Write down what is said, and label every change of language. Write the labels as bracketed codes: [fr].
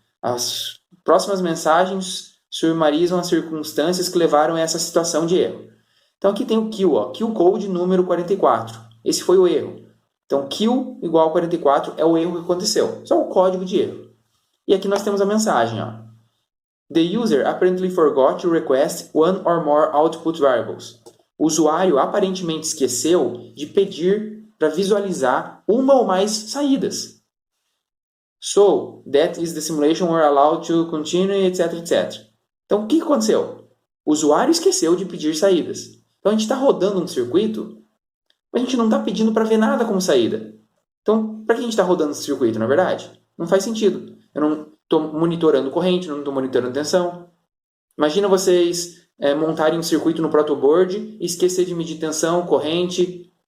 [pt] As próximas mensagens sumarizam as circunstâncias que levaram a essa situação de erro. Então aqui tem o kill, ó, kill code número 44. Esse foi o erro. Então kill igual a 44 é o erro que aconteceu. Só o código de erro. E aqui nós temos a mensagem, ó. [en] The user apparently forgot to request one or more output variables. [pt] O usuário aparentemente esqueceu de pedir para visualizar uma ou mais saídas. [en] So, that is the simulation we're allowed to continue, etc, etc. [pt] Então, o que aconteceu? O usuário esqueceu de pedir saídas. Então, a gente está rodando um circuito, mas a gente não está pedindo para ver nada como saída. Então, para que a gente está rodando esse circuito, na verdade? Não faz sentido. Eu não estou monitorando corrente, não estou monitorando tensão. Imagina vocês montarem um circuito no protoboard e esquecer de medir tensão, corrente.